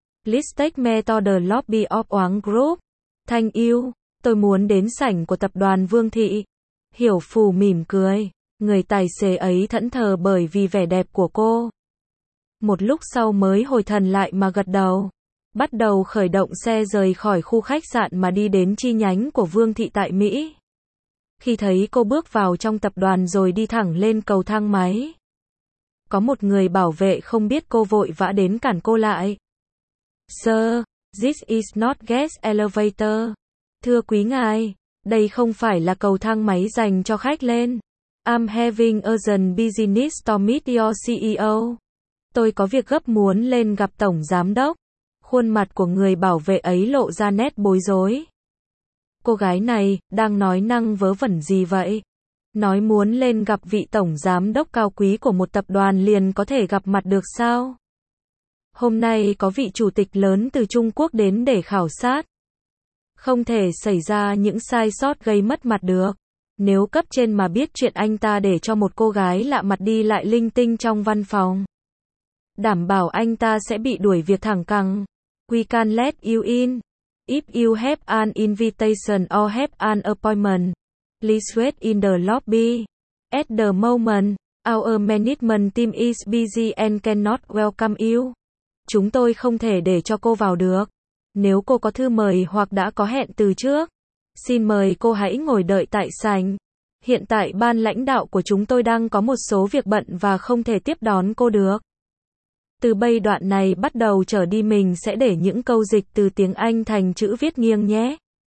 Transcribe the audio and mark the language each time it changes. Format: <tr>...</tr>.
<en>Please take me to the lobby of Oán Group.</en> <vi>Thank you, tôi muốn đến sảnh của tập đoàn Vương Thị. Hiểu Phù mỉm cười. Người tài xế ấy thẫn thờ bởi vì vẻ đẹp của cô. Một lúc sau mới hồi thần lại mà gật đầu. Bắt đầu khởi động xe rời khỏi khu khách sạn mà đi đến chi nhánh của Vương Thị tại Mỹ. Khi thấy cô bước vào trong tập đoàn rồi đi thẳng lên cầu thang máy. Có một người bảo vệ không biết cô vội vã đến cản cô lại.</vi> <en>Sir, this is not guest elevator.</en> <vi>Thưa quý ngài, đây không phải là cầu thang máy dành cho khách lên.</vi> <en>I'm having urgent business to meet your CEO.</en> <vi>Tôi có việc gấp muốn lên gặp tổng giám đốc. Khuôn mặt của người bảo vệ ấy lộ ra nét bối rối. Cô gái này, đang nói năng vớ vẩn gì vậy? Nói muốn lên gặp vị tổng giám đốc cao quý của một tập đoàn liền có thể gặp mặt được sao? Hôm nay có vị chủ tịch lớn từ Trung Quốc đến để khảo sát. Không thể xảy ra những sai sót gây mất mặt được. Nếu cấp trên mà biết chuyện anh ta để cho một cô gái lạ mặt đi lại linh tinh trong văn phòng. Đảm bảo anh ta sẽ bị đuổi việc thẳng cẳng.</vi> <en>We can let you in. If you have an invitation or have an appointment, please wait in the lobby. At the moment, our management team is busy and cannot welcome you.</en> <vi>Chúng tôi không thể để cho cô vào được. Nếu cô có thư mời hoặc đã có hẹn từ trước, xin mời cô hãy ngồi đợi tại sảnh. Hiện tại ban lãnh đạo của chúng tôi đang có một số việc bận và không thể tiếp đón cô được. Từ bây đoạn này bắt đầu trở đi mình sẽ để những câu dịch từ tiếng Anh thành chữ viết nghiêng nhé.</vi>